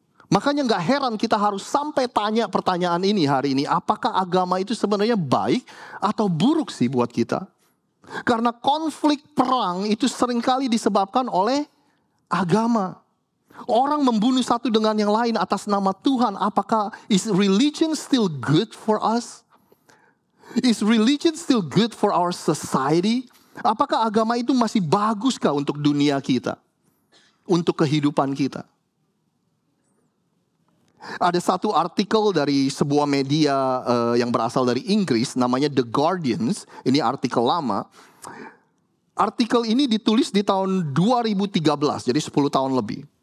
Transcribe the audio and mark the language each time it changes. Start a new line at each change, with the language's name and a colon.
Indonesian: Makanya gak heran kita harus sampai tanya pertanyaan ini hari ini, apakah agama itu sebenarnya baik atau buruk sih buat kita? Karena konflik perang itu seringkali disebabkan oleh agama. Orang membunuh satu dengan yang lain atas nama Tuhan. Apakah
English: is religion still good for us? Is religion still good for our society?
Indonesian: Apakah agama itu masih baguskah untuk dunia kita? Untuk kehidupan kita? Ada satu artikel dari sebuah media yang berasal dari Inggris, namanya The Guardians. Ini artikel lama. Artikel ini ditulis di tahun 2013, jadi 10 tahun lebih.